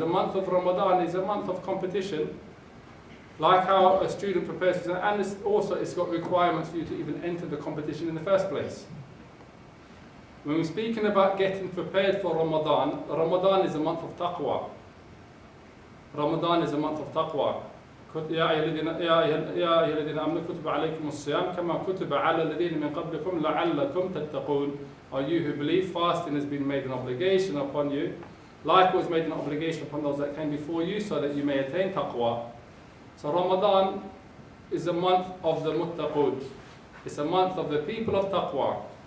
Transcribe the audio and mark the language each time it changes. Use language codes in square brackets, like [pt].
[en] The month of Ramadan is a month of competition. Like how a student prepares for exams, and it's got requirements for you to even enter the competition in the first place. When we're speaking about getting prepared for Ramadan, Ramadan is a month of taqwa. Ramadan is a month of taqwa. [ar] يا أيها الذين آمنوا كتب عليكم الصيام كما كتب على الذين من قبلكم لعلكم تتقون. [en] Are you who believe, fasting has been made an obligation upon you, likewise made an obligation upon those that came before you, so that you may attain taqwa. So Ramadan is a month of the muttaqud. It's a month of the people of taqwa.